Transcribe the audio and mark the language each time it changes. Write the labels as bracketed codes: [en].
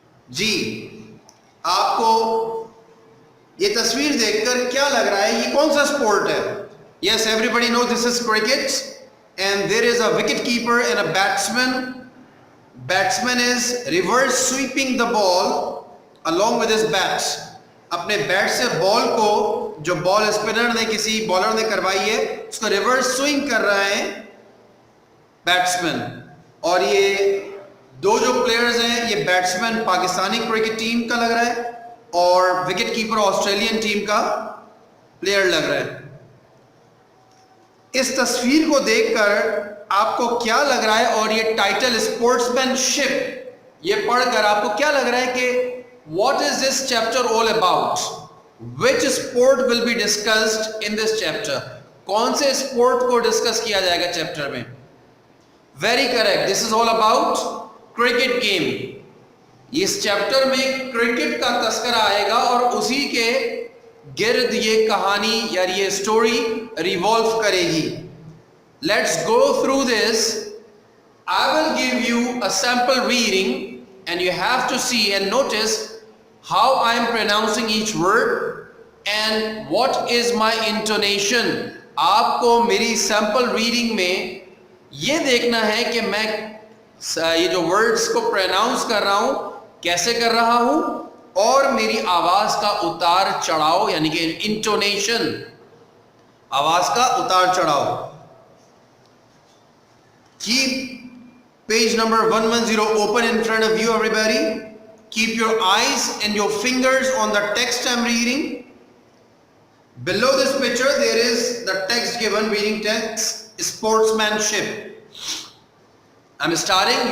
[hi] जी, आपको ये तस्वीर देखकर क्या लग रहा है? ये कौन सा स्पोर्ट है? [en] Yes, everybody knows this is cricket and there is a wicket keeper and a batsman. Batsman is reverse sweeping the ball along with his bat. [hi] अपने बैट से बॉल को, जो बॉल स्पिनर ने किसी बॉलर ने करवाई है, उसको रिवर्स स्विंग कर रहा है बैट्समैन. और ये दो जो प्लेयर्स हैं, ये बैट्समैन पाकिस्तानी क्रिकेट टीम का लग रहा है और विकेट कीपर ऑस्ट्रेलियन टीम का प्लेयर लग रहा है. इस तस्वीर को देखकर आपको क्या लग रहा है? और ये टाइटल स्पोर्ट्समैनशिप, ये पढ़कर आपको क्या लग रहा है कि [en] what is this chapter all about? Which sport will be discussed in this chapter? [hi] कौन से स्पोर्ट को डिस्कस किया जाएगा चैप्टर में? [en] Very correct. This is all about cricket game. [hi] इस चैप्टर में क्रिकेट का तस्करा आएगा और उसी के गिर्द ये कहानी या ये स्टोरी रिवॉल्व करेगी. [en] Let's go through this. I will give you a sample reading and you have to see and notice how I am pronouncing each word and what is my intonation. [hi] आपको मेरी sample reading में ये देखना है कि मैं ये जो words को pronounce कर रहा हूँ कैसे कर रहा हूँ और मेरी आवाज़ का उतार चढ़ाव यानी कि intonation, आवाज़ का उतार चढ़ाव. [en] Keep page number 110 open in front of you, everybody. Keep your eyes and your fingers on the text I'm reading. Below this picture there is the text given, reading text, sportsmanship. I'm starting.